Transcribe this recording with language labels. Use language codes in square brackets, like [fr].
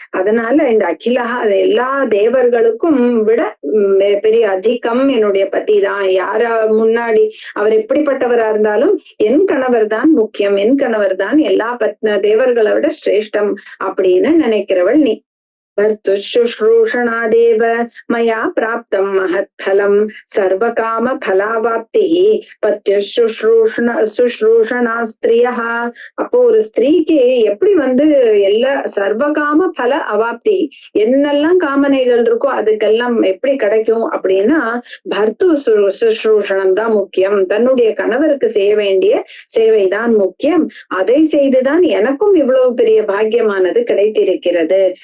[ta] அதனால இந்த அகிலா எல்லா தேவர்களுக்கும் விட பெரிய அதிகம் என்னுடைய பதி தான். யாரா முன்னாடி அவர் எப்படிப்பட்டவரா இருந்தாலும் என் கணவர் தான் முக்கியம், என் கணவர் தான் எல்லா தேவர்களை விட சிரேஷ்டம் அப்படின்னு நினைக்கிறவள் நீ. [sa] भर्तुशुश्रूषणादेव मया प्राप्तं महत्फलं सर्वकाम फलावाप्तिः பத்யுசுஷ்ரூஷணா ஸ்திரியா. [ta] அப்போ ஒரு ஸ்திரீக்கு எப்படி எல்லா சர்வகாம பல அவாப்தி, என்னெல்லாம் காமனைகள் இருக்கோ அதுக்கெல்லாம் எப்படி கிடைக்கும் அப்படின்னா, பர்த்து சுஷ்ரூஷணம் தான் முக்கியம். தன்னுடைய கணவருக்கு செய்ய வேண்டிய சேவைதான் முக்கியம். அதை செய்துதான் எனக்கும் இவ்வளவு பெரிய பாக்கியமானது கிடைத்திருக்கிறது.